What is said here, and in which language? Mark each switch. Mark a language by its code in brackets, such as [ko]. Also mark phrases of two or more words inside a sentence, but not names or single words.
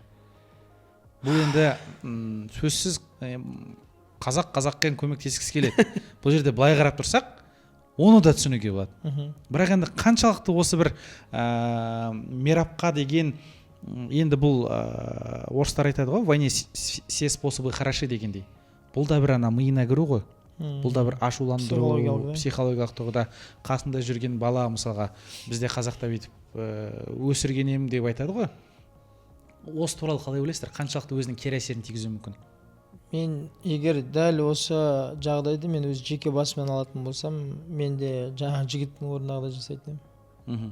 [kk] Бұл енді сөзсіз қазақ-қазақпен көмектескісі келеді. Бұл жерде былай қарап тұрсақ, оны да түсінуге болады. Бірақ енді қаншалықты осы бір Мерапқа деген, енді бұл орыстар айтады ғой, [ru] войне все способы хороши дегендей. [kk] Бұл да бір миына кіру ғой. Бұл да бір ашуландыру, психологиялық тұрғыда қасында жүрген бала, мысалға бізде қазақта бүйтіп өсірген ем деп айтады ғой. Осы туралы қалай ойлайсыздар? Қаншалықты өзінің кері әсерін тигізуі мүмкін? Мен егер дәл осы жағдайды мен өз жеке басыммен алатын болсам, мен де жаңа жігіттің орындағыдай жасайтын едім.